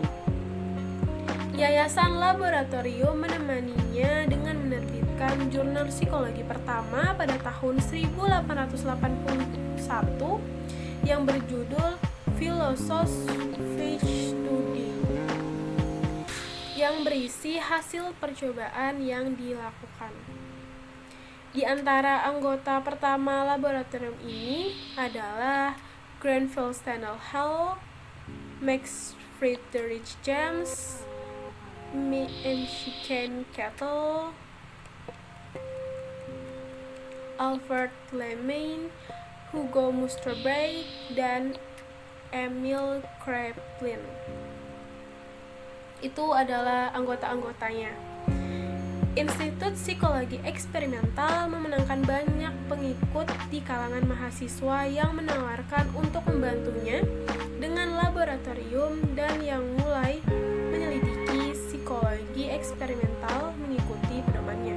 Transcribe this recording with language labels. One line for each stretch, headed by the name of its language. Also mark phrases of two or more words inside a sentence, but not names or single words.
Indonesian: Yayasan Laboratorium menemaninya dengan menerbitkan jurnal psikologi pertama pada tahun 1881 yang berjudul Philosophische Studien, yang berisi hasil percobaan yang dilakukan. Di antara anggota pertama laboratorium ini adalah Grenfell Stendhal Hall, Max Friedrich James, Michigan Kettle, Alfred Lehmann, Hugo Musterberg, dan Emil Kraepelin. Itu adalah anggota-anggotanya. Institut Psikologi Eksperimental memenangkan banyak pengikut di kalangan mahasiswa yang menawarkan untuk membantunya dengan laboratorium dan yang mulai menyelidiki psikologi eksperimental mengikuti pedomannya.